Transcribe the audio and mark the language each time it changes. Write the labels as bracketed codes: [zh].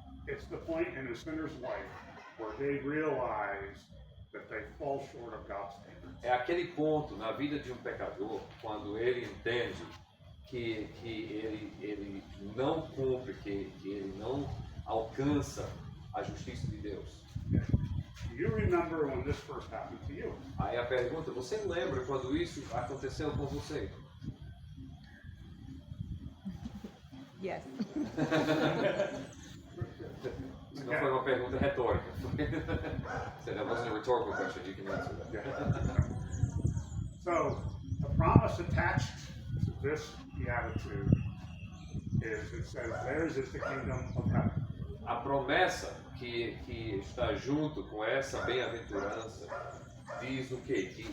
[en] It's the point in a sinner's life where they realize that they fall short of God's standards. [pt] É aquele ponto na vida de um pecador quando ele entende que ele não cumpre, que ele não alcança a justiça de Deus. [en] Do you remember when this first happened to you? [pt] Aí a pergunta, você lembra quando isso aconteceu com você? [en] Yes. [pt] Isso não foi uma pergunta retórica. [en] So that wasn't a rhetorical question, you can answer that. So, the promise attached to this beatitude is it says, theirs is the kingdom of heaven. [pt] A promessa que está junto com essa bem-aventurança diz o quê?